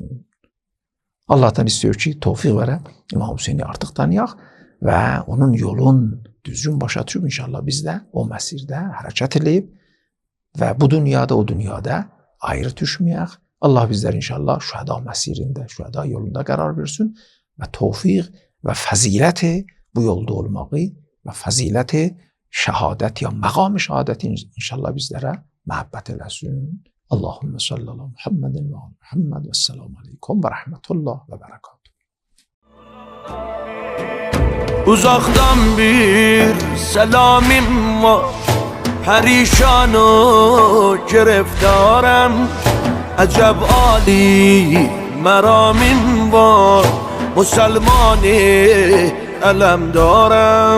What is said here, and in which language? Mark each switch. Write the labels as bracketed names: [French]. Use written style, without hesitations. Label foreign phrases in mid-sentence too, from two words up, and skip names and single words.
[Azerbaijani] Allah'tan istiyor ki, tevfik verə, İmam Hüseyni artıq tanıyaq və onun yolun düzgün başa düşüb inşallah biz də o məsirdə hərəkət eləyib və bu dünyada, o dünyada ayrı düşməyək. Allah bizlər inşallah şühəda məsirində, şühəda yolunda qərar versin və tevfik və fəziləti bu yolda olmağı və fəziləti şəhadət ya məqam-ı şəhadəti inşallah bizlərə məhəbbət eləsin. [Arabic] اللهم صل على محمد وعلى محمد والسلام عليكم ورحمة الله وبركاته. [Turkish] Uzaktan bir selamim var, perişan o gireftarım. Acep Ali meramim var, Müslümani elem darım.